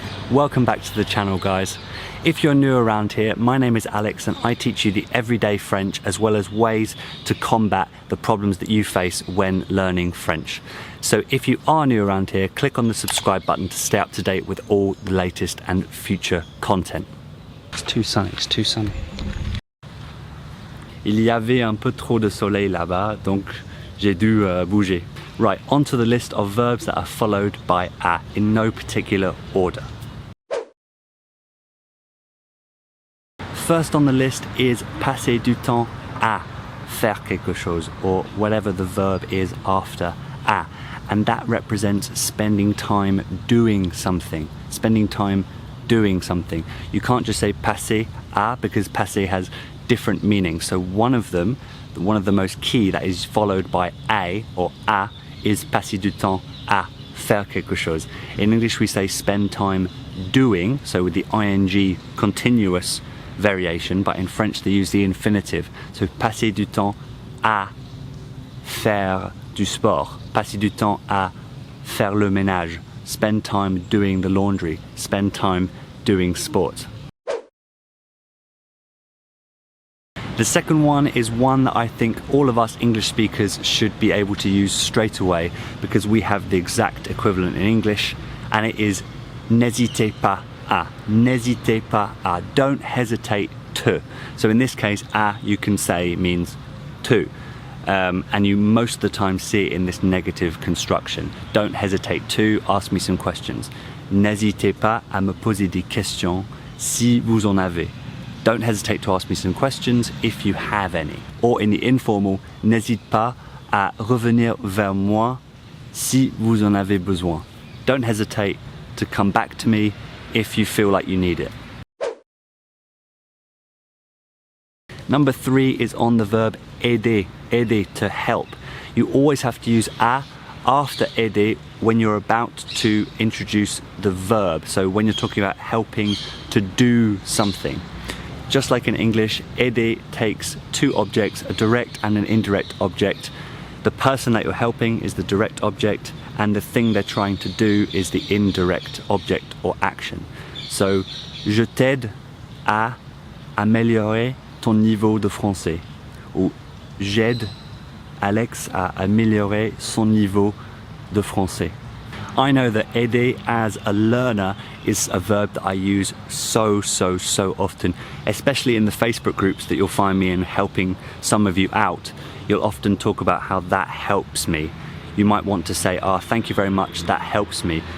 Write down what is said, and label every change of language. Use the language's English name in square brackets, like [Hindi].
[English] Welcome back to the channel, guys. If you're new around here, my name is Alex and I teach you the everyday French as well as ways to combat the problems that you face when learning French. So if you are new around here, click on the subscribe button to stay up to date with all the latest and future content. It's too sunny, it's too sunny. [French] Il y avait un peu trop de soleil là-bas, donc j'ai dû bouger. [English] Right, onto the list of verbs that are followed by à in no particular order. First on the list is [French] passer du temps à faire quelque chose, [English] or whatever the verb is after à, and that represents spending time doing something. Spending time doing something. You can't just say [French] passer à [English] because passer has different meanings. So one of them, one of the most key that is followed by a or à, is [French] passer du temps à faire quelque chose. [English] In English we say spend time doing, so with the ing continuous variation, but in French they use the infinitive. So [French] passer du temps à faire du sport, passer du temps à faire le ménage, [English] spend time doing the laundry, spend time doing sport. The second one is one that I think all of us English speakers should be able to use straight away because we have the exact equivalent in English, and it is [French] n'hésitez pas à. N'hésitez pas à. [English] Don't hesitate to. So in this case, à you can say means to. And you most of the time see it in this negative construction. Don't hesitate to, ask me some questions. [French] N'hésitez pas à me poser des questions si vous en avez. [English] Don't hesitate to ask me some questions if you have any. Or in the informal, [French] n'hésite pas à revenir vers moi si vous en avez besoin. [English] Don't hesitate to come back to me if you feel like you need it. Number 3 is on the verb aider, aider, to help. You always have to use à after aider when you're about to introduce the verb. So when you're talking about helping to do something. Just like in English, aider takes two objects, a direct and an indirect object. The person that you're helping is the direct object, and the thing they're trying to do is the indirect object or action. [French] So, je t'aide à améliorer ton niveau de français. Ou j'aide Alex à améliorer son niveau de français. [English] I know that aider as a learner is a verb that I use so often, especially in the Facebook groups that you'll find me in helping some of you out. You'll often talk about how that helps me. You might want to say, thank you very much, that helps me.